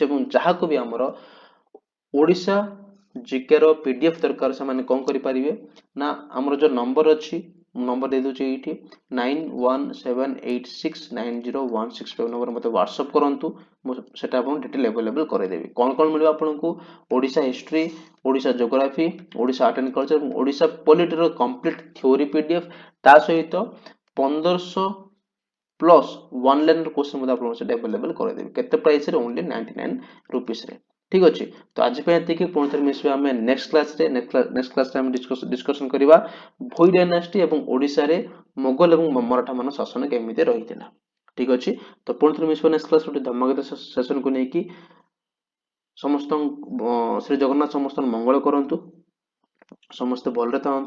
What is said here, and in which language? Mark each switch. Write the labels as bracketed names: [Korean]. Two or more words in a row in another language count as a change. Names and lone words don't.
[Odia] ଏବଂ ଯାହାକୁ ବି ଆମର ଓଡ଼ିଶା ଜିକେର PDF ଦରକାର ସେମାନେ କଣ କରିପାରିବେ ନା ଆମର ଯୋଉ ନମ୍ବର ଅଛି, ମୁଁ ନମ୍ବର ଦେଇଦେଉଛି ଏଇଠି 9178690165 ନମ୍ବର ମୋତେ ହ୍ୱାଟ୍ସଆପ୍ କରନ୍ତୁ। ମୁଁ ସେଟା ଆପଣଙ୍କୁ [English] detail available [Odia] କରେଇଦେବି। କଣ କଣ ମିଳିବ ଆପଣଙ୍କୁ ଓଡ଼ିଶା ହିଷ୍ଟ୍ରି, ଓଡ଼ିଶା ଜିଓଗ୍ରାଫି, ଓଡ଼ିଶା [English] art and culture [Odia] ଏବଂ ଓଡ଼ିଶା ପଲିଟିର [English] complete theory [Odia] PDF, ତା ସହିତ 1500 ପ୍ଲସ୍ [English] one line question [Odia] ମଧ୍ୟ ଆପଣଙ୍କୁ ସେଟା ଆଭେଲେବଲ କରେଇଦେବି। କେତେ ପ୍ରାଇସରେ ଓନ୍ଲି 99 रुपीसରେ। ଠିକ ଅଛି। ତ ଆଜି ପାଇଁ ଏତିକି। ପୁଣି ଥରେ ମିଶିବା ଆମେ [English] next classରେ [Odia] ଆମେ ଡିସ୍କସନ କରିବା ଭୋଇ ଡାଇନାଷ୍ଟି ଏବଂ ଓଡ଼ିଶାରେ ମୋଗଲ ଏବଂ ମରାଠା ମାନଙ୍କ ଶାସନ କେମିତି ରହିଥିଲା। ଠିକ ଅଛି। ତ ପୁଣି ଥରେ ମିଶିବା [English] next class [Odia] ଗୋଟେ ଧର୍ମଗତ ସେସନକୁ ନେଇକି। ସମସ୍ତ ଶ୍ରୀ ଜଗନ୍ନାଥ ସମସ୍ତଙ୍କୁ ମଙ୍ଗଳ କରନ୍ତୁ, ସମସ୍ତେ ଭଲରେ ଥାଆନ୍ତୁ।